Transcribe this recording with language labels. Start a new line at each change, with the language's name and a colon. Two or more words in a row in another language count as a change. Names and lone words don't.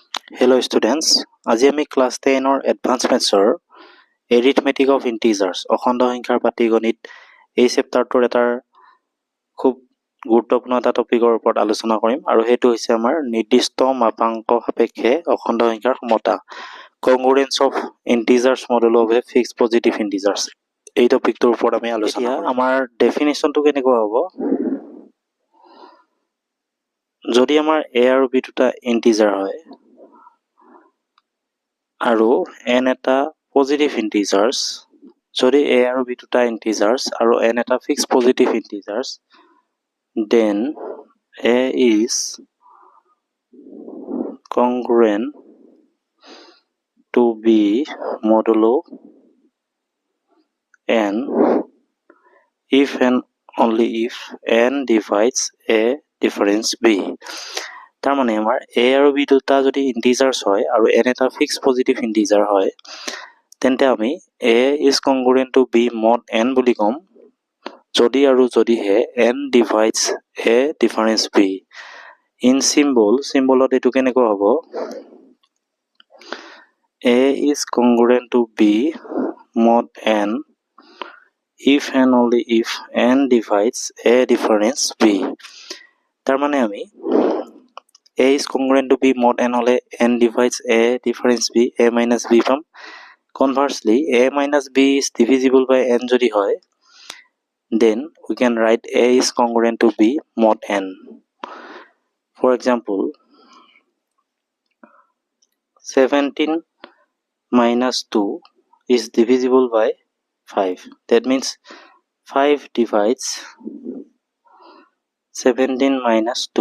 English: Hello students,
Assamese: আজি আমি ক্লাস 10
English: or advanced mathsৰ arithmetic of integers
Assamese: অখণ্ড সংখ্যাৰ পাটিগণিত এই চেপ্টাৰটোৰ এটাৰ খুব গুৰুত্বপূৰ্ণ এটা টপিকৰ ওপৰত আলোচনা কৰিম আৰু সেইটো হৈছে আমাৰ নিৰ্দিষ্ট মাপাংক সাপেক্ষে অখণ্ড সংখ্যাৰ সমতা
English: congruence of integers modulo of a fixed positive integers
Assamese: এই টপিকটোৰ ওপৰত আমি আলোচনা কৰিম। আমাৰ ডেফিনিশ্যনটো কেনেকুৱা হ'ব? যদি আমাৰ a আৰু b দুটা ইন্টিজাৰ হয় আৰু n এটা
English: positive integers,
Assamese: যদি a আৰু b দুটা ইন্টিজাৰ্স আৰু n এটা
English: fixed positive integers, then a is congruent to b modulo n if and only if n divides a difference b।
Assamese: তাৰ মানে আমাৰ a আৰু b দুটা যদি ইন্টিজাৰ্স হয় আৰু n এটা ফিক্সড পজিটিভ ইন্টিজাৰ হয়, তেন্তে আমি
English: a is congruent to b mod n
Assamese: বুলি কম যদি আৰু যদিহে
English: n divides a difference b। in symbol
Assamese: এটো কেনেকুৱা হ'ব?
English: a is congruent to b mod n if and only if n divides a difference b।
Assamese: তাৰ মানে আমি
English: a is congruent to b mod n
Assamese: হলে
English: n divides a difference b, a minus b
Assamese: পাম।
English: Conversely, a minus b is divisible by n
Assamese: যদি হয়,
English: then we can write a is congruent to b mod n. For example, 17 minus 2 is divisible by 5. That means 5 divides 17 minus 2.